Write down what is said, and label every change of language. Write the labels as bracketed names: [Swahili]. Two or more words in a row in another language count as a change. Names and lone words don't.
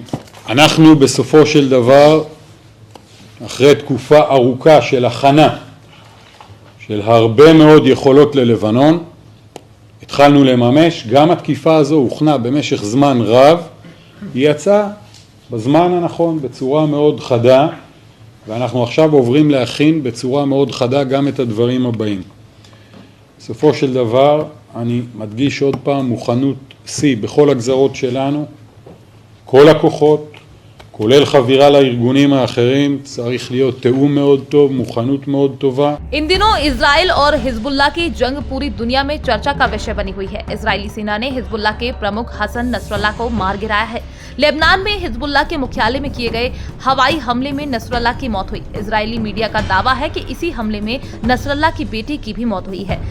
[Hebrew] אנחנו בסופו של דבר, אחרי תקופה ארוכה של הכנה, של הרבה מאוד יכולות ללבנון, התחלנו לממש, גם התקיפה הזו הוכנה במשך זמן רב, היא יצאה בזמן הנכון, בצורה מאוד חדה, ואנחנו עכשיו עוברים להכין בצורה מאוד חדה גם את הדברים הבאים. בסופו של דבר, אני מדגיש עוד פעם, מוכנות C בכל הגזרות שלנו, כל הכוחות, כולל חבירה לארגונים האחרים, צריך להיות תיאום מאוד טוב, מוכנות מאוד טובה. [Hindi] इन दिनों इजराइल और हिजबुल्लाह की जंग पूरी दुनिया में चर्चा का विषय बनी हुई है। इजरायली सेना ने हिजबुल्लाह के प्रमुख हसन नसरल्लाह को मार गिराया है। लेबनान में हिजबुल्लाह के मुख्यालय में किए गए हवाई हमले में नसरल्लाह की मौत हुई। इजरायली मीडिया का दावा है कि इसी हमले में नसरल्लाह की बेटी की भी मौत हुई है।